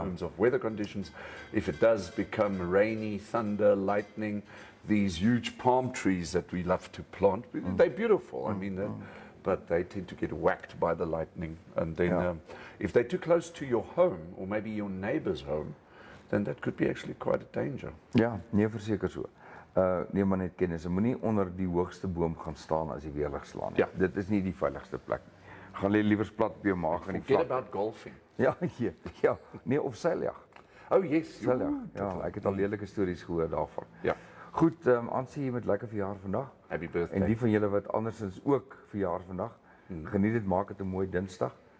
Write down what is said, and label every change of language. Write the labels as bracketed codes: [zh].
[en] terms of weather conditions. If it does become rainy, thunder, lightning, these huge palm trees that we love to plant, they're beautiful. I mean, but they tend to get whacked by the lightning. And then Yeah. if they're too close to your home or maybe your neighbor's home, then that could be actually quite a danger. [af] Ja, nee, verseker so. Neem maar net kennis. Moenie onder die hoogste boom gaan staan as die weerlig slaan nie. Ja. Dit is nie die veiligste plek nie. Gaan lê liewer plat op jou maag in die [en] Forget [af] vlak. [en] about golfing. [af] Ja, ja. Nee, of seiljag. [en] Oh yes, [af] Seiljag. Ja, ek het al lelike stories gehoor daarvan. Ja. Goed, aansien jy met lekker verjaar vandag. [en] Happy birthday. [af] En die van julle wat andersins ook verjaar vandag, geniet dit, maak dit 'n mooi Dinsdag.